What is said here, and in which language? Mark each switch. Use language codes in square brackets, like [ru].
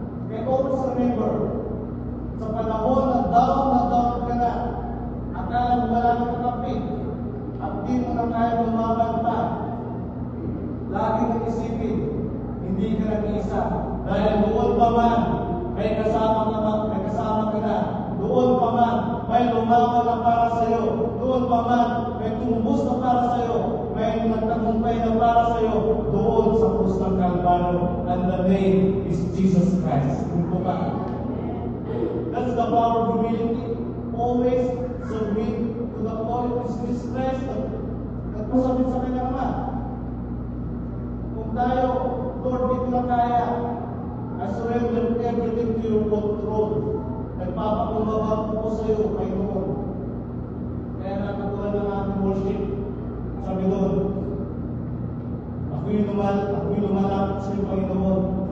[tl] Kaya always remember, sa panahon na down ka na, akala mo wala ng kakapit, at di mo na kaya lumaban pa, lagi mong isipin, hindi ka nag-iisa. Dahil doon pa man, may kasama ka na. Doon pa man, may lumaban na para sa iyo. Doon pa man, may tumubos na para sa iyo. May nagtagumpay na para sa iyo. Doon sa krus ng Kalbaryo. [en] And the name is Jesus Christ. [tl] Ano ba? [en] That's the power of humility. Always submit to the authority of Jesus Christ. [tl] Nagpasabit sa kanyang Ama. Kung tayo, Lord, dito na kaya, [en] I surrender everything to your control. [tl] Nagpapakumbaba po sa iyo, Panginoon. Kaya nakatulad ng ating worship, sabi doon, ako'y lumalapit sa iyo, Panginoon.